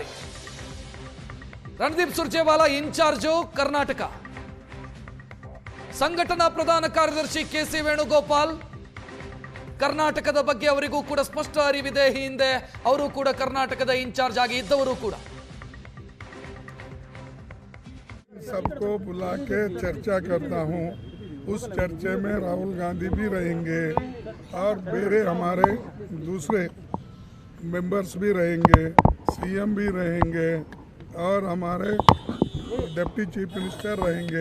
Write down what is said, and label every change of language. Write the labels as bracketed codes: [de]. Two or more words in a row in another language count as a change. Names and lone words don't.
[kn] ರಣದೀಪ್ ಸುರ್ಜೇವಾಲಾ ಇನ್ಚಾರ್ಜು ಕರ್ನಾಟಕ, ಸಂಘಟನಾ ಪ್ರಧಾನ ಕಾರ್ಯದರ್ಶಿ KC ವೇಣುಗೋಪಾಲ್, ಕರ್ನಾಟಕದ ಬಗ್ಗೆ ಅವರಿಗೂ ಕೂಡ ಸ್ಪಷ್ಟ ಅರಿವಿದೆ. ಹಿಂದೆ ಅವರು ಕೂಡ ಕರ್ನಾಟಕದ ಇನ್ಚಾರ್ಜ್ ಆಗಿ ಇದ್ದವರು ಕೂಡ. [hi] सबको बुला के चर्चा करता हूँ. उस चर्चे में राहुल गांधी भी रहेंगे और मेरे हमारे दूसरे मेंबर्स भी रहेंगे, CM भी रहेंगे और हमारे [en] deputy chief minister [hi] रहेंगे.